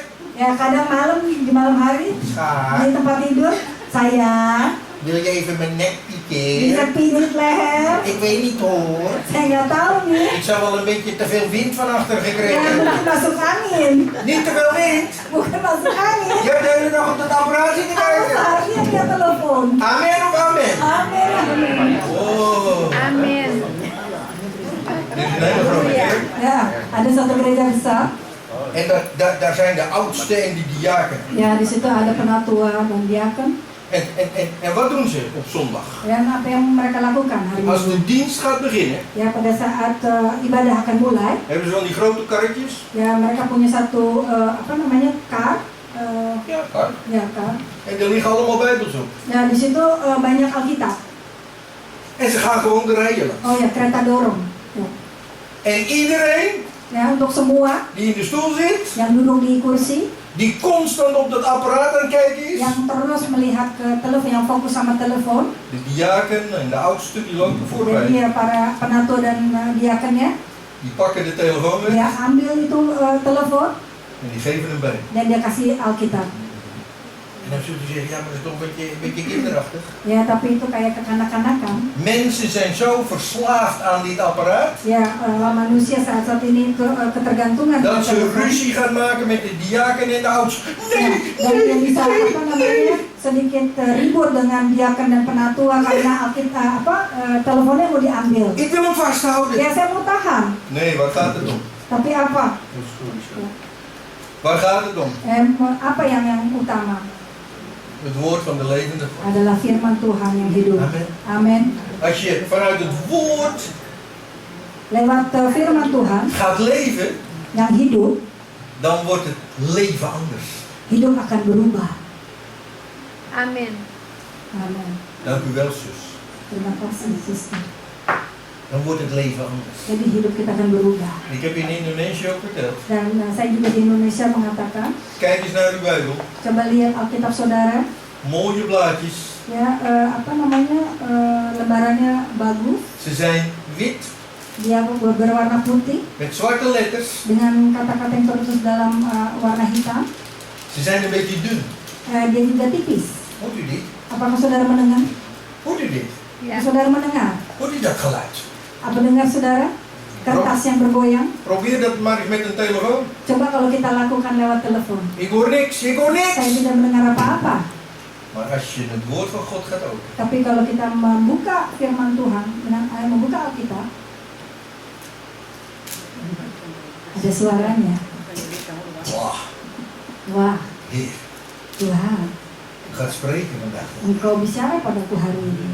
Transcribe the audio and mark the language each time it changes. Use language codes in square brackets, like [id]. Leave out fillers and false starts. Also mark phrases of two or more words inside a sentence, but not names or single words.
[id] Ya kadang malam di malam hari [nl] Schat, [id] di tempat tidur saya [nl] wil je even mijn nek [id] bisa [nl] pieken? [id] pijit leher. [nl] Ik weet niet hoor. [id] Saya nggak tahu nih. [nl] Ik zou wel een beetje te veel wind van achter [id] Ya [nl] gekregen. [id] mungkin masuk angin, [nl] Niet te veel wind. [id] bukan masuk angin. [nl] Je hebt de hele dag op dat apparaat zitten [id] Harus [nl] kijken. [id] harian dia telepon. [nl] Amen of amen? [id] Amin, amin. Oh. Amin. [nl] Dit is een hele grote kerk. [id] Ya, ada satu gereja besar. [nl] En daar zijn de oudste en de diaken. [id] Ya di situ ada penatua dan diaken. [nl] En wat doen ze op zondag? [id] Dan apa yang mereka lakukan hari [nl] Als [id] Minggu? [nl] de dienst gaat beginnen, [id] Ya, pada saat ibadah akan mulai, [nl] hebben ze van die grote karretjes. [id] ya mereka punya satu apa namanya kar, [nl] Ja, kar. [id] ya kar. [nl] En er liggen allemaal bijbels op. [id] Ya di situ banyak Alkitab. [nl] En ze gaan gewoon de rijen langs. [id] Oh ya, kereta dorong. Ya. [nl] En iedereen [id] Ya, untuk semua [nl] die in de stoel zit, [id] yang duduk di kursi, [nl] die constant op dat apparaat aan het kijken is. [id] yang terus melihat ke telepon, yang fokus sama telepon. [nl] De diaken en de oudsten die lopen [id] Jadi [nl] voorbij. [id] ya para penatua dan diakennya, [nl] Die pakken de telefoon weg [id] dia ambil itu telepon [nl] en die geven hem bij. [id] dan dia kasih Alkitab. [nl] En dan zult u zeggen, ja maar dat is toch een beetje kinderachtig. [id] Ya, tapi itu kayak kekanak-kanakan. [nl] Mensen zijn zo verslaafd aan dit apparaat, [id] Ya, manusia saat ini ketergantungan [nl] dat [id] pada [nl] ze [id] telepon. [nl] ruzie gaan maken met de diaken en de oudsten. [id] Ya, dan dia bisa apa namanya sedikit ribut dengan diaken dan penatua karena Alkitab teleponnya mau diambil. [nl] Ik wil hem vasthouden. [id] Ya, saya mau tahan. [nl] Nee, waar gaat het om? [id] Tapi apa? [nl] Waar gaat het om? [id] Apa yang utama? [nl] Het woord van de levende God. [id] Adalah firman Tuhan yang hidup. [nl] Amen. [id] Amin. [nl] Als je vanuit het woord [id] Lewat firman Tuhan [nl] gaat leven, [id] yang hidup, [nl] dan wordt het leven anders. [id] hidup akan berubah. Amin. Amin. [nl] Dank u wel, zus. [id] Terima kasih, suster. [nl] Dan wordt het leven anders. [id] Jadi hidup kita akan berubah. [nl] Ik heb in Indonesië ook verteld. [id] Dan saya juga di Indonesia mengatakan, [nl] Kijk eens naar uw Bijbel. [id] coba lihat Alkitab saudara. [nl] Mooie blaadjes. [id] Ya, apa namanya, lembarannya bagus. [nl] Ze zijn wit [id] Dia berwarna putih [nl] met zwarte letters. [id] dengan kata-kata yang tertulis dalam warna hitam. [nl] Ze zijn een beetje dun. [id] Dia juga tipis. [nl] Hoort u dit? [id] Apakah saudara mendengar? [nl] Hoort u dit? Ja. [id] Saudara mendengar? [nl] Hoort u dat geluid? [id] Apa dengar saudara? Kertas yang bergoyang. [nl] Probeer dat maar eens met een telefoon. [id] Coba kalau kita lakukan lewat telepon. [nl] Ik hoor niks, ik hoor [id] Saya [nl] niks. [id] tidak mendengar apa-apa. [nl] Maar als je het woord van God gaat openen, [id] Tapi kalau kita membuka firman Tuhan, membuka Alkitab, ada suaranya. [nl] wauw, [id] Wah, [nl] Heer, [id] Tuhan, [nl] u gaat spreken vandaag. [id] Engkau bicara padaku hari ini.